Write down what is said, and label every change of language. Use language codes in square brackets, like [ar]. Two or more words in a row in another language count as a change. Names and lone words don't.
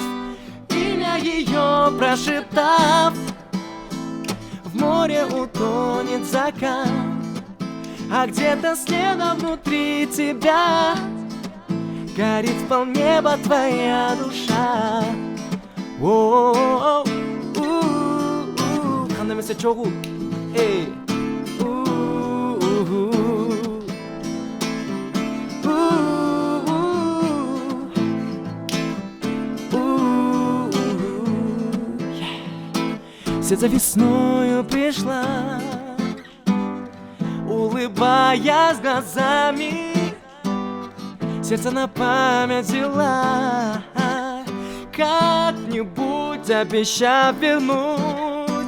[ru] Имя ее прошептав, в море утонет закат, а где-то следом внутри тебя горит вполнеба твоя душа. [ky] Кандай эмесе чогуу. Эй. [ru] Сердце весною пришла, улыбаясь глазами, сердце на память взяла, как-нибудь обещав вернуть.